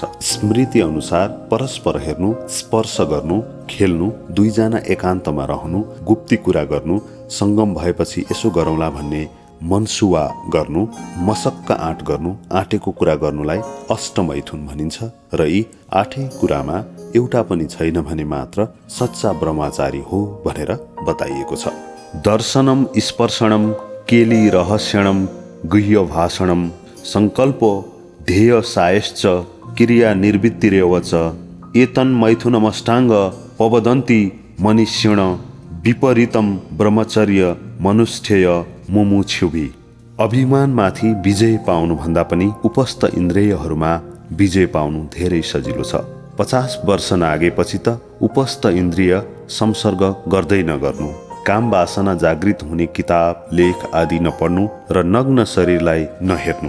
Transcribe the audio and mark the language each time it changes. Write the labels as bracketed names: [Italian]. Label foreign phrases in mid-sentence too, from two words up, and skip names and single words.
[Nepali] स्मृति अनुसार परस्पर हेर्नु, स्पर्श गर्नु, खेल्नु, 2 जना एकान्तमा रहनु, गुप्ती कुरा गर्नु, सङ्गम भएपछि यसो गरौँला भन्ने मनसुवा गर्नु, मसक्क आँट गर्नु, आँटेको कुरा गर्नुलाई अष्टमैथुन भनिन्छ। र यी 8 कुरामा एउटा पनि छैन भने मात्र सच्चा ब्रह्मचारी हो भनेर बताइएको छ। [Sanskrit] दर्शनम स्पर्शनम केली रहस्यणम गुह्य भाषणम संकल्पो ध्येय सायश्च क्रिया निर्वृत्तिरेव च एतन मैथुनमष्टाङ्ग पवदन्ति मनुष्यण विपरीतम ब्रह्मचर्य मनुष्ठेय मुमुक्षुभि। [Nepali] अभिमानमाथि विजय पाउनुभन्दा पनि उपस्थ इन्द्रियहरूमा विजय पाउनु धेरै सजिलो छ। 50 वर्ष नागेपछि त उपस्थ इन्द्रिय संसर्ग गर्दै नगर्नु, काम वासना जागृत हुने किताब लेख आदि नपढ्नु र नग्न शरीरलाई नहेर्नु।